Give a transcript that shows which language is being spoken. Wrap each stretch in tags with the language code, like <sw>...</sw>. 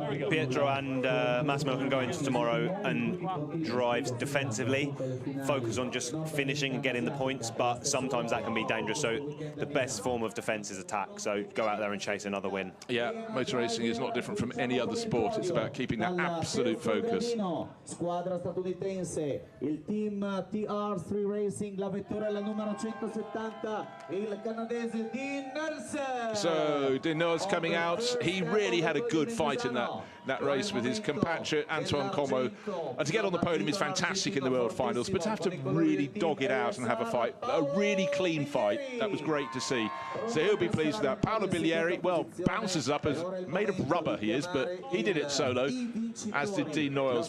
<en>Pietro and Massimo can go into tomorrow and drive defensively, focus on just finishing and getting the points, but sometimes that can be dangerous. So the best form of defence is attack, so go out there and chase another win. Yeah, motor racing is not different from any other sport. It's about keeping that absolute focus.</en> <it>Squadra statunitense, il team TR3 Racing, la vettura è la numero 170, il canadese Dean Noyles.</it> <en>So Dean Noyles coming out, he really had a good fight in that race with his compatriot Antoine Como, and to get on the podium is fantastic in the World Finals, but to have to really dog it out and have a fight, a really clean fight, that was great to see. So he'll be pleased with that. Paolo Biglieri, well, bounces up as made of rubber he is, but he did it solo, as did Dean Noyles.</en>